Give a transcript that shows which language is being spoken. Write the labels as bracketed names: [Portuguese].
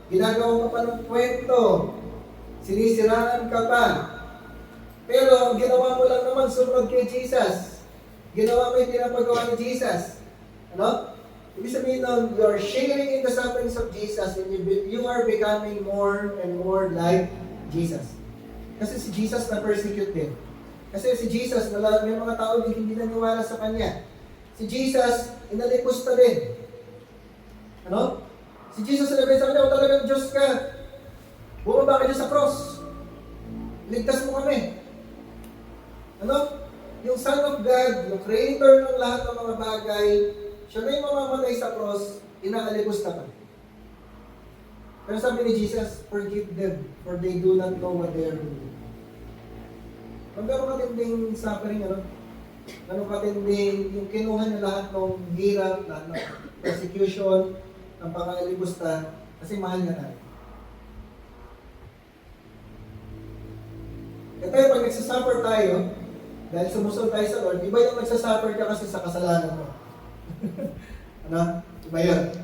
[Filipino] Ginagawa ka pa ng kwento, sinisiraan ka pa, pero ang ginawa mo lang naman, sumunod kay Jesus. Ginawa mo yung pinapagawa ni Jesus. Ano? Ibig sabihin nun, [English] you are sharing in the sufferings of Jesus and you are becoming more and more like Jesus. [Filipino] Kasi si Jesus na-persecute din. Kasi si Jesus, may mga tao din hindi naniwala sa Kanya. Si Jesus, inalipusta din. Ano? Si Jesus, sabi sa Kanya, talagang Diyos ka. Bumaba ka dyan sa cross. Ligtas mo kami. Ano? Yung Son of God, yung Creator ng lahat ng mga bagay, siya na yung mamamatay sa cross, inaalipos ka pa. Pero sabi ni [English] Jesus, forgive them, for they do not know what they are doing. [Filipino] Kung gano'ng katinding suffering, ano? Gano'ng katinding, yung kinuha niya lahat ng hirap, lahat ng persecution, ng pangalibusta, kasi mahal niya tayo. Ito yung pag nagsasuffer tayo, dahil sumusunod tayo sa Lord, iba yung nagsasuffer ka kasi sa kasalanan mo. Ano? Iba yun.